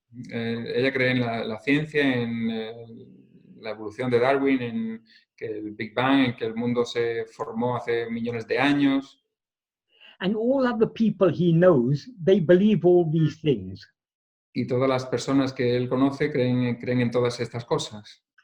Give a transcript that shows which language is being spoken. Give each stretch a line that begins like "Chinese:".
Spanish: Ella cree en la ciencia, en la evolución de Darwin, en que el Big Bang, en que el mundo se formó hace millones de años.
English: And all other people he knows, they believe all these things.
Spanish: Y todas las personas que él conoce creen en todas estas cosas.